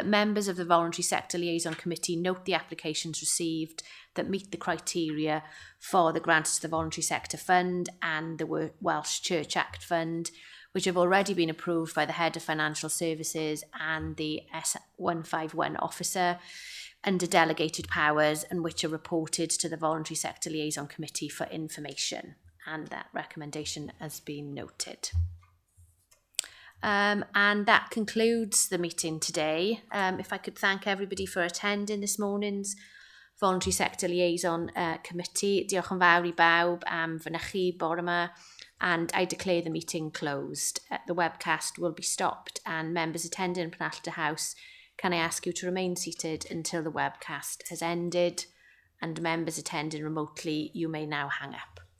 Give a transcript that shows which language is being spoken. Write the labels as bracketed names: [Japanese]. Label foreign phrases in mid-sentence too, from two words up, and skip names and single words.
[English] members of the Voluntary Sector Liaison Committee note the applications received that meet the criteria for the grants to the Voluntary Sector Fund and the Welsh Church Act Fund, which have already been approved by the Head of Financial Services and the S151 officer under delegated powers, and which are reported to the Voluntary Sector Liaison Committee for information. And that recommendation has been noted. And that concludes the meeting today. If I could thank everybody for attending this morning's Voluntary Sector Liaison Committee. [Welsh] Diolch yn fawr I bawb am fynychu bore yma, [English] and I declare the meeting closed. The webcast will be stopped, and members attending Penalty House, can I ask you to remain seated until the webcast has ended, and members attending remotely, you may now hang up.